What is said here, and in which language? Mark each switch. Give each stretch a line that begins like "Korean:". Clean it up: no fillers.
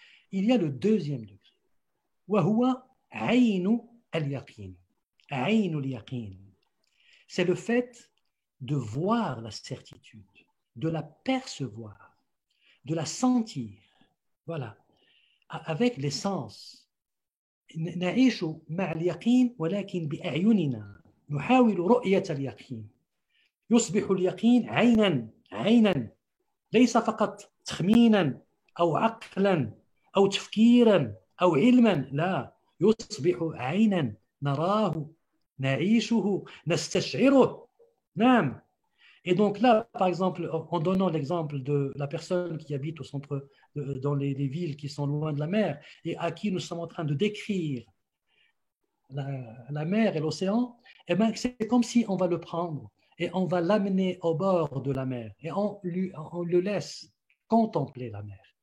French: Il y a le deuxième degré.
Arabic: وهو عين اليقين. عين اليقين.
French: C'est le fait de voir la certitude, de la percevoir, de la sentir. Voilà, avec les sens.
Arabic: نعيش مع اليقين ولكن بأعيننا، نحاول رؤية اليقين. يصبح اليقين عينا، ليس فقط تخمينا أو عقلا أو تفكيرا أو علما، لا، يصبح عينا نراه، نعيشه، نستشعره. نعم.
French: Et donc là, par exemple, en donnant l'exemple de la personne qui habite au centre, dans les villes qui sont loin de la mer, et à qui nous sommes en train de décrire la mer et l'océan, eh ben, c'est comme si on va le prendre et on va l'amener au bord de la mer et on le laisse contempler la mer.